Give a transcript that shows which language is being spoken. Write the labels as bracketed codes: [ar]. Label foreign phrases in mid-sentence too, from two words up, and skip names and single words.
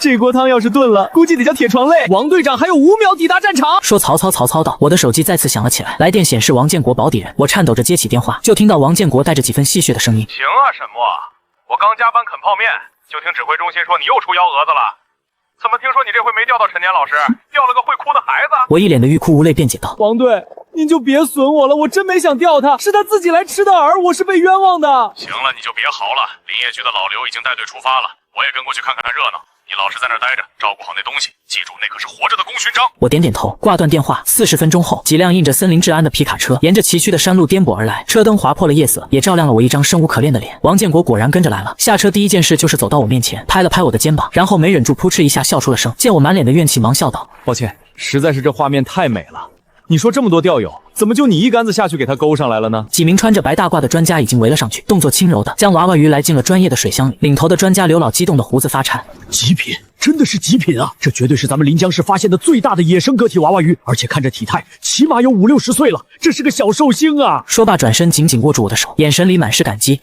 [zh] 這鍋湯要是燉了，估計得叫鐵床淚。王隊長還有5秒抵達戰場。說曹操道，我的手機再次響了起來，來電顯示王建國保底人。我顫抖着接起電話，就聽到王建國帶着幾分戲謔的聲音：“ 行啊，沈墨，我剛加班啃泡麵，就聽指揮中心說你又出幺蛾子了。怎麼聽說你這回沒釣到陳年老師，釣了個會哭的孩子？” 我一臉的欲哭無淚辯解道：“ 王隊，您就別損我了，我真沒想釣他，是他自己來吃的餌，我是被冤枉的。” 行了，你就別嚎了，林業局的老劉已經帶隊出發了，我也跟過去看看熱鬧。你老實在那兒待着，照顧好那東西，記住那可是活着的功勳章。我點點頭，掛斷電話。40分鐘後，幾輛印着森林治安的皮卡車沿着崎嶇的山路顛簸而來，車燈劃破了夜色，也照亮了我一張生無可戀的臉。王建國果然跟着來了，下車第一件事就是走到我面前，拍了拍我的肩膀，然後沒忍住撲哧一下笑出了聲。見我滿臉的怨氣，忙笑道：“ 抱歉，實在是這畫面太美了。你說這麼多釣友，怎麼就你一竿子下去給他勾上來了呢？” 幾名穿着白大褂的專家已經圍了上去，動作輕柔的將娃娃魚來進了專業的水箱裡。領頭的專家劉老激動的鬍子發顫：“ 極品，真的是極品啊！這絕對是咱們臨江市發現的最大的野生個體娃娃魚，而且看這體態，起碼有50、60歲了，這是個小壽星啊！” 說罷轉身緊緊握住我的手，眼神裡滿是感激：“